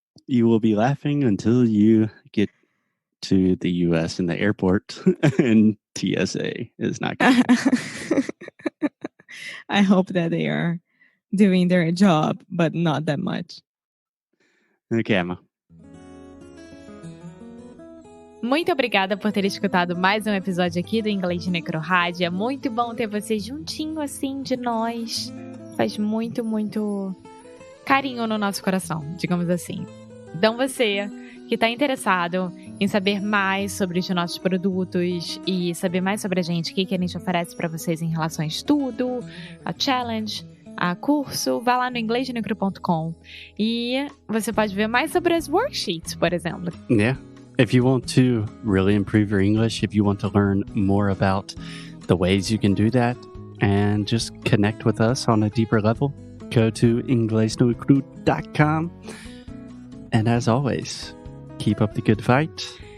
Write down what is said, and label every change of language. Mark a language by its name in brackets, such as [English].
[English] You will be laughing until you get to the US in the airport and TSA is not good. I hope that they are doing their job, but not that much. Okay, Emma. [Portuguese] Muito obrigada por ter escutado mais um episódio aqui do Inglês de Necrorádio. É muito bom ter você juntinho assim de nós. Faz muito, muito carinho no nosso coração, digamos assim. Então você que está interessado em saber mais sobre os nossos produtos e saber mais sobre a gente, o que a gente oferece para vocês em relação a estudo, a challenge, a curso, vá lá no inglesdenecro.com e você pode ver mais sobre as worksheets, por exemplo. [English] Yeah. If you want to really improve your English, if you want to learn more about the ways you can do that and just connect with us on a deeper level, go to inglesdenecro.com. And as always, keep up the good fight.